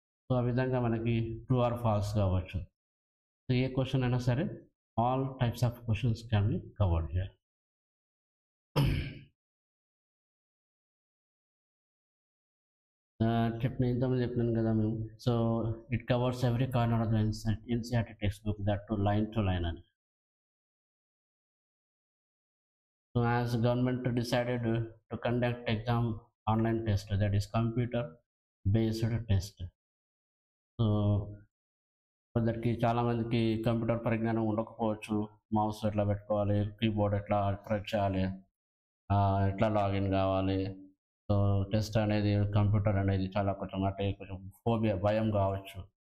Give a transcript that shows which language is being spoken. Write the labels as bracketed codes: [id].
[te] So, ఆ విధంగా మనకి ట్రూ ఆర్ ఫాల్స్ కావచ్చు. సో, ఏ క్వెషన్ అయినా సరే [en] All types of questions can be covered here. [te] ఇంతకుముందు చెప్పినాను కదా మేము. [en] So, it covers every corner of the NCERT text book that to line to line అని. So, as government decided to conduct exam online test, that is computer based test. [te] So, కొందరికి చాలామందికి computer పరిజ్ఞానం ఉండకపోవచ్చు. Mouse ఎట్లా పెట్టుకోవాలి, keyboard ఎట్లా press చేయాలి, ఎట్లా లాగిన్ కావాలి. సో, టెస్ట్ అనేది కంప్యూటర్ అనేది చాలా కొంచెం అంటే కొంచెం ఫోబియా భయం కావచ్చు.